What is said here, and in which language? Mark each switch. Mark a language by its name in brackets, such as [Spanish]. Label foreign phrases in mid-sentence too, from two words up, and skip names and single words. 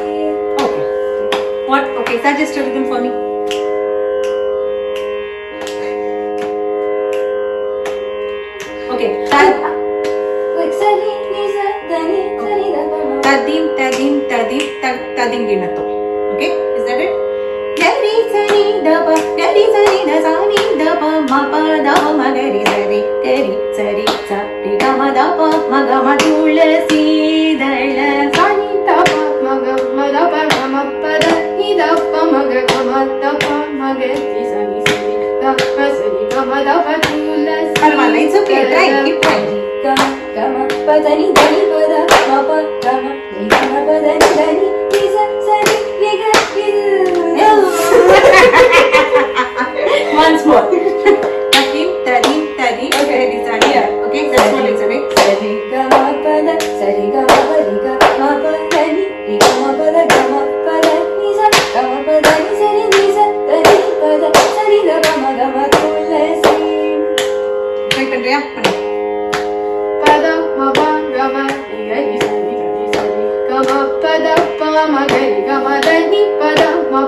[English] Okay. What? Okay, suggest a rhythm for me. Okay. Like sa ni sa da ni da pa ma tadim genato. Okay, is that it? Gari sa ni da sa ni da pa ma pa da ma ga ri sa ri sa ri ga ma da pa ma ga ma Thulasidala. sa ni da pa ma ga ma da pa ma pa da ni da pa ma ga ma da pa ma ga ri sa ni da pa sa ni ga ma da pa Thulasi. Kalpana, it's okay, try, keep trying. Ga ma pa da ni pa da ma pa ga ma ni ga ma pa da ni sa ni ga Once more. Tadim. Okay, it's here. Okay, that's what it's saying. sa ri ga ma pa da sa ri ga ma pa ri ga ma pa da ni ri ga ma pa da ga ma pa da ni sa ga ma pa da ni sa da ni pa da sa ni da pa ma ga ma Thulasi. [Tamil] Try பண்றியா? பண்ணு. Pada ma pa ga ma ri ga ri sa ri ga ma pa da pa ma ga ri ga ma da ni pa da